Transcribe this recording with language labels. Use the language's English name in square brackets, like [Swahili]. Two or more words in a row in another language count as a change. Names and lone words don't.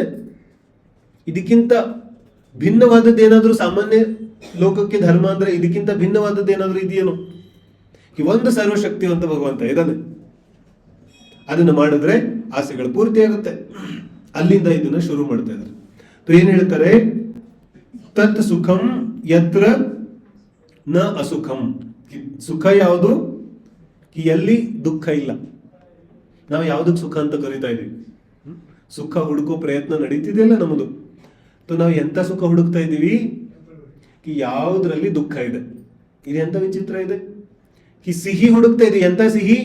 [Kannada] ಇದಕ್ಕಿಂತ ಭಿನ್ನವಾದದ್ದು ಏನಾದ್ರೂ ಸಾಮಾನ್ಯ ಲೋಕಕ್ಕೆ ಧರ್ಮ ಅಂದ್ರೆ ಇದಕ್ಕಿಂತ ಭಿನ್ನವಾದದ್ದು ಏನಾದ್ರೂ ಇದೆಯೇನೋ? ಒಂದು ಸರ್ವಶಕ್ತಿವಂತ ಭಗವಂತ ಇದ್ದಾನೆ, ಅದನ್ನ ಮಾಡಿದ್ರೆ ಆಸೆಗಳು ಪೂರ್ತಿ ಆಗುತ್ತೆ. ಅಲ್ಲಿಂದ ಇದನ್ನ ಶುರು ಮಾಡ್ತಾ ಇದ್ದಾರೆ. ಏನ್ ಹೇಳ್ತಾರೆ? [Sanskrit] ತತ್ ಸುಖಂ ಯತ್ರ ನ ಅಸುಖಂ. [Kannada] ಸುಖ ಯಾವುದು? ಎಲ್ಲಿ ದುಃಖ ಇಲ್ಲ. ನಾವು ಯಾವ್ದಕ್ ಸುಖ ಅಂತ ಕರಿತಾ ಇದೀವಿ? ಸುಖ ಹುಡುಕೋ ಪ್ರಯತ್ನ ನಡೀತಿದೆಯಲ್ಲ ನಮ್ಮದು. ನಾವು ಎಂತ ಸುಖ ಹುಡುಕ್ತಾ ಇದ್ದೀವಿ? ಯಾವುದ್ರಲ್ಲಿ ದುಃಖ ಇದೆ. ಇದು ಎಂತ ವಿಚಿತ್ರ ಇದೆ. ಸಿಹಿ ಹುಡುಕ್ತಾ ಇದೀವಿ. ಎಂತ ಸಿಹಿ?